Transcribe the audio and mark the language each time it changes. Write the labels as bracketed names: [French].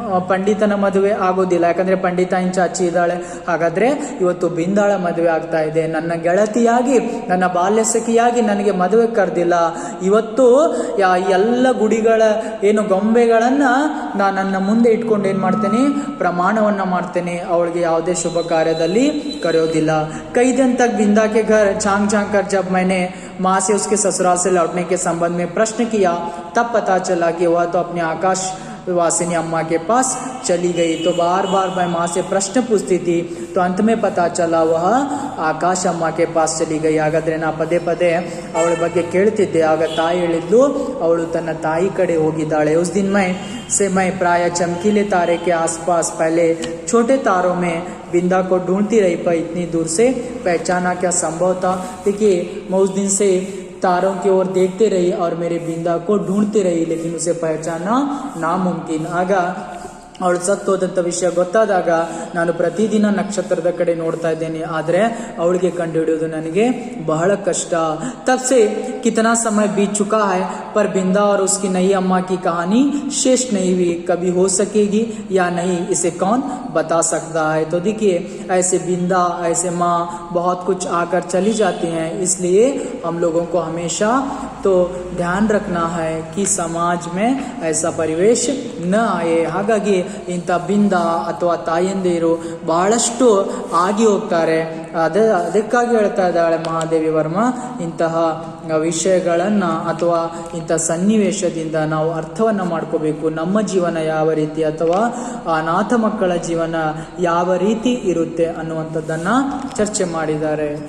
[Kannada] ಪಂಡಿತನ ಮದುವೆ ಆಗೋದಿಲ್ಲ, ಯಾಕಂದ್ರೆ ಪಂಡಿತಾಯಿನ್ ಚಾಚಿ ಇದ್ದಾಳೆ. ಹಾಗಾದ್ರೆ ಇವತ್ತು ಬಿಂದಾಳ ಮದುವೆ ಆಗ್ತಾ ಇದೆ. ನನ್ನ ಗೆಳತಿಯಾಗಿ, ನನ್ನ ಬಾಲ್ಯ ಸಖಿಯಾಗಿ ನನಗೆ ಮದುವೆ ಕರೆದಿಲ್ಲ. ಇವತ್ತು ಎಲ್ಲ ಗುಡಿಗಳ ಏನು ಗೊಂಬೆಗಳನ್ನ ನನ್ನ ಮುಂದೆ ಇಟ್ಕೊಂಡು ಏನ್ ಮಾಡ್ತೇನೆ, ಪ್ರಮಾಣವನ್ನ ಮಾಡ್ತೇನೆ, ಅವಳಿಗೆ ಯಾವುದೇ ಶುಭ ಕಾರ್ಯದಲ್ಲಿ ಕರೆಯೋದಿಲ್ಲ. [Hindi] कई दिन तक बिंदा के घर झांक झांक कर जब मैंने माँ से उसके ससुराल से लौटने के संबंध में प्रश्न किया, तब पता चला कि वह तो अपने आकाश वासिनी अम्मा के पास चली गई. तो बार बार मैं माँ से प्रश्न पूछती थी, तो अंत में पता चला वह ಆಕಾಶ ಅಮ್ಮ ಕೆ ಪಾಸ್ ಚಲಿ ಗೈ. [Kannada] ಹಾಗಾದ್ರೆ ನಾ ಪದೇ ಪದೇ ಅವಳ ಬಗ್ಗೆ ಕೇಳ್ತಿದ್ದೆ. ಆಗ ತಾಯಿ ಹೇಳಿದ್ಲು ಅವಳು ತನ್ನ ತಾಯಿ ಕಡೆ ಹೋಗಿದ್ದಾಳೆ. [Hindi] उस दिन मैं प्राय चमकीले तारे के आसपास पहले छोटे तारों में बिंदा को ढूंढती रही, पर इतनी दूर से पहचाना क्या संभव था? देखिए मैं उस दिन से तारों की ओर देखते रही और मेरे बिंदा को ढूंढती रही, लेकिन उसे पहचाना नामुमकिन. [Kannada] ಆಗ ಅವಳು ಸತ್ತೋದಂಥ ವಿಷಯ ಗೊತ್ತಾದಾಗ ನಾನು ಪ್ರತಿದಿನ ನಕ್ಷತ್ರದ ಕಡೆ ನೋಡ್ತಾ ಇದ್ದೇನೆ, ಆದರೆ ಅವಳಿಗೆ ಕಂಡುಹಿಡಿಯೋದು ನನಗೆ ಬಹಳ ಕಷ್ಟ. [Hindi] तब से कितना समय बीत चुका है पर बिंदा और उसकी नई अम्मा की कहानी शेष नहीं हुई. कभी हो सकेगी या नहीं इसे कौन बता सकता है. तो देखिए ऐसे बिंदा, ऐसे माँ बहुत कुछ आकर चली जाती हैं, इसलिए हम लोगों को हमेशा तो ध्यान रखना है कि समाज में ऐसा परिवेश न आए. [Kannada] ಹಾಗಾಗಿ ಇಂಥ ಬಿಂದ ಅಥವಾ ತಾಯಂದಿರು ಬಹಳಷ್ಟು ಆಗಿ ಹೋಗ್ತಾರೆ. ಅದಕ್ಕಾಗಿ ಹೇಳ್ತಾ ಇದ್ದಾಳೆ ಮಹಾದೇವಿ ವರ್ಮಾ, ಇಂತಹ ವಿಷಯಗಳನ್ನು ಅಥವಾ ಇಂಥ ಸನ್ನಿವೇಶದಿಂದ ನಾವು ಅರ್ಥವನ್ನು ಮಾಡ್ಕೋಬೇಕು. ನಮ್ಮ ಜೀವನ ಯಾವ ರೀತಿ ಅಥವಾ ಅನಾಥ ಮಕ್ಕಳ ಜೀವನ ಯಾವ ರೀತಿ ಇರುತ್ತೆ ಅನ್ನುವಂಥದ್ದನ್ನು ಚರ್ಚೆ ಮಾಡಿದ್ದಾರೆ.